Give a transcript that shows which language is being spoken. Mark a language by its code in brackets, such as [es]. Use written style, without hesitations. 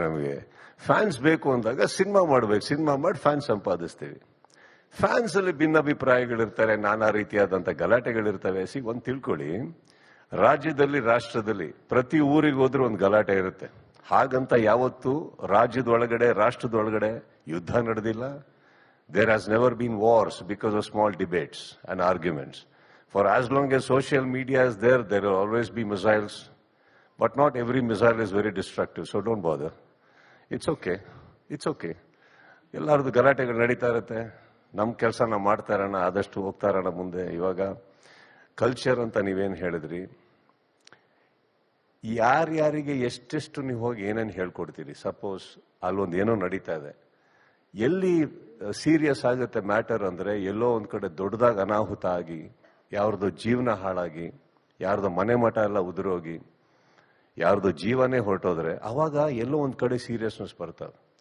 [kn] ನಮಗೆ ಫ್ಯಾನ್ಸ್ ಬೇಕು ಅಂದಾಗ ಸಿನಿಮಾ ಮಾಡ್ಬೇಕು, ಸಿನಿಮಾ ಮಾಡಿ ಫ್ಯಾನ್ಸ್ ಸಂಪಾದಿಸ್ತೀವಿ. ಫ್ಯಾನ್ಸ್ ಅಲ್ಲಿ ಭಿನ್ನಾಭಿಪ್ರಾಯಗಳಿರ್ತಾರೆ, ನಾನಾ ರೀತಿಯಾದಂತ ಗಲಾಟೆಗಳಿರ್ತವೆ. ಒಂದ್ ತಿಳ್ಕೊಳ್ಳಿ, ರಾಜ್ಯದಲ್ಲಿ, ರಾಷ್ಟ್ರದಲ್ಲಿ ಪ್ರತಿ ಊರಿಗೆ ಹೋದ್ರೂ ಒಂದು ಗಲಾಟೆ ಇರುತ್ತೆ. ಹಾಗಂತ ಯಾವತ್ತೂ ರಾಜ್ಯದೊಳಗಡೆ, ರಾಷ್ಟ್ರದೊಳಗಡೆ ಯುದ್ಧ ನಡೆದಿಲ್ಲ. [en] There has never been wars because of small debates and arguments. For as long as social media is there, there will always be missiles. But not every missile is very destructive, so don't bother. It's okay. It's okay. [kn] ಎಲ್ಲರದು ಗಲಾಟೆಗಳು ನಡೀತಾ ಇರುತ್ತೆ. ನಮ್ಮ ಕೆಲಸ ನಾವು ಮಾಡ್ತಾ ಇರೋಣ, ಆದಷ್ಟು ಹೋಗ್ತಾ ಇರೋಣ ಮುಂದೆ. ಇವಾಗ ಕಲ್ಚರ್ ಅಂತ ನೀವೇನು ಹೇಳಿದ್ರಿ, ಯಾರ್ಯಾರಿಗೆ ಎಷ್ಟೆಷ್ಟು ನೀವು ಹೋಗಿ ಏನೇನು ಹೇಳ್ಕೊಡ್ತೀರಿ. ಸಪೋಸ್ ಅಲ್ಲೊಂದು ಏನೋ ನಡೀತಾ ಇದೆ, ಎಲ್ಲಿ ಸೀರಿಯಸ್ ಆಗುತ್ತೆ ಮ್ಯಾಟರ್ ಅಂದ್ರೆ, ಎಲ್ಲೋ ಒಂದ್ ಕಡೆ ದೊಡ್ಡದಾಗಿ ಅನಾಹುತ ಆಗಿ, ಯಾರ್ದು ಜೀವನ ಹಾಳಾಗಿ, ಯಾರ್ದು ಮನೆ ಮಠ ಎಲ್ಲ ಉದುರೋಗಿ, ಯಾರ್ದು ಜೀವನೇ ಹೊರಟೋದ್ರೆ ಅವಾಗ ಎಲ್ಲೋ ಒಂದ್ ಕಡೆ ಸೀರಿಯಸ್ನೆಸ್ ಬರ್ತದೆ.